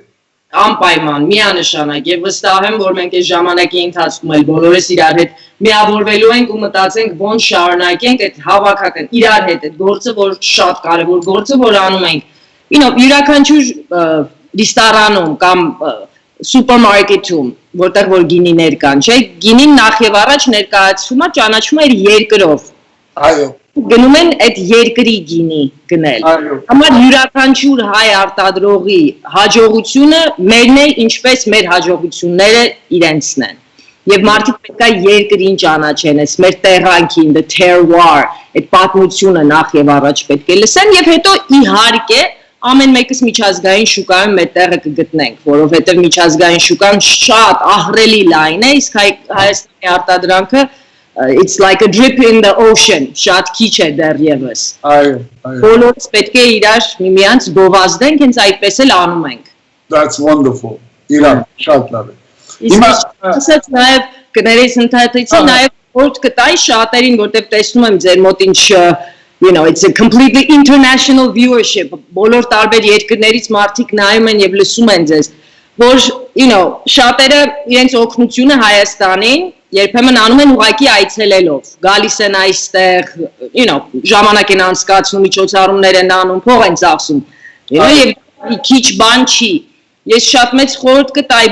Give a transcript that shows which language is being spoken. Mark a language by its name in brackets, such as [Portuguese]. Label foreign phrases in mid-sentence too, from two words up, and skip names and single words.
[Armenian] Անպայման, միանշանակ եւ վստահ եմ, որ մենք այս ժամանակի ընթացքում էլ բոլորս իրար հետ միավորվելու ենք ու մտածենք ոնց շարունակենք այդ հավաքական իրար հետ այդ գործը, որ շատ կարեւոր գործը, որ անում ենք։ Յուրաքանչյուր ռեստորանում կամ սուպերմարկետում, որտեղ որ գինիներ կան, չէ՞, գինին նախ եւ առաջ ներկայացվում է, ճանաչվում է երկրով։ Այո Գնում են այդ երկրի գինի գնել։ Համար յուրաքանչյուր հայ արտադրողի հաջողությունը մերն է, ինչպես մեր հաջողությունները իրենցն են։ Եվ մարդիկ պետք է երկրին ճանաչեն, այս մեր տեղանքին, [English] the terroir, [Armenian] այդ պատմությունը նախ եւ առաջ պետք է լսեն եւ հետո իհարկե ամեն մեկս միջազգային շուկայում մեր տեղը կգտնենք, որովհետեւ միջազգային շուկան շատ ահռելի լայն է, իսկ Հայաստանի արտադրանքը [English] it's like a drip in the ocean, [Armenian] շատ քիչ է դեռևս։ Այո, Բոլորս պետք է իրար միմյանց գովազդենք, հենց այդպես էլ անում ենք։ [English] That's wonderful. [Armenian] Իրան, շատ լավ է։ Հիմա ասած նաև կներես ընդհատեցի նաև որ կտայի շատերին, որտեղ տեսնում եմ ձեր մոտ ինչ [English] it's a completely international viewership, [Armenian] բոլոր տարբեր երկրներից մարդիկ նայում են եւ լսում են ձեզ, որ շատերը իրենց օգնությունը Հայաստանին երբեմն անում են ուղակի այցելելով, գալիս են այստեղ, ժամանակ են անցկացնում, միջոցառումներ են անում, փող են ծախսում, եւ քիչ բան չի։ Ես շատ մեծ խորհուրդ կտայի